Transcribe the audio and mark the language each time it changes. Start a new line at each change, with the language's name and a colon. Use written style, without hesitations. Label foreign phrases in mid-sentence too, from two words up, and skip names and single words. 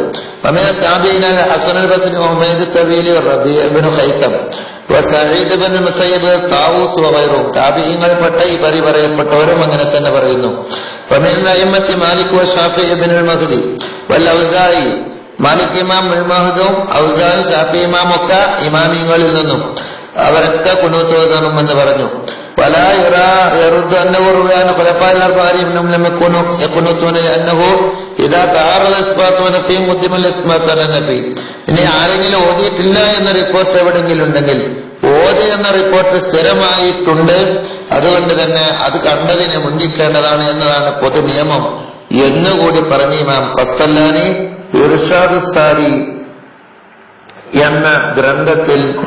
Arabic: ومن التابعين حسن البصري حميد الطويل ربيع بن خثيم وسعيد بن المسيب طاووس وغيرهم.
Malayalam: താബീഈങ്ങളിൽപ്പെട്ട ഈ പറയപ്പെട്ടവരും അങ്ങനെ തന്നെ പറയുന്നു.
Arabic: ومن الأئمة مالك والشافعي ابن المهدي والأوزاعي.
Malayalam: മാലിക് ഇമാം മുൽമഹദും ഔസാഇ ഷാഫി ഇമാമൊക്കെ ഇമാമിങ്ങളിൽ നിന്നും അവരൊക്കെ ഖുനൂത്ത് ഓതണമെന്ന് പറഞ്ഞു.
Arabic: ولا يرد أنه روي عن خلفاء الأربعة أنهم لم يكونوا يقنطون لأنه إذا تعارض الإثبات ونفي مقدم الإثبات على النفي.
Malayalam: ഇനി ആരെങ്കിലും ഓതിയിട്ടില്ല എന്ന റിപ്പോർട്ട് എവിടെയെങ്കിലും ഉണ്ടെങ്കിൽ ഓതി എന്ന റിപ്പോർട്ട് സ്ഥിരമായിട്ടുണ്ട്, അതുകൊണ്ട് തന്നെ അത് കണ്ടതിനെ മുന്തിക്കേണ്ടതാണ് എന്നതാണ് പൊതു നിയമം എന്നുകൂടി പറഞ്ഞ ഇമാം ഖസ്തലാനി ഇർഷാദുസ് സാരി എന്ന ഗ്രന്ഥത്തിൽ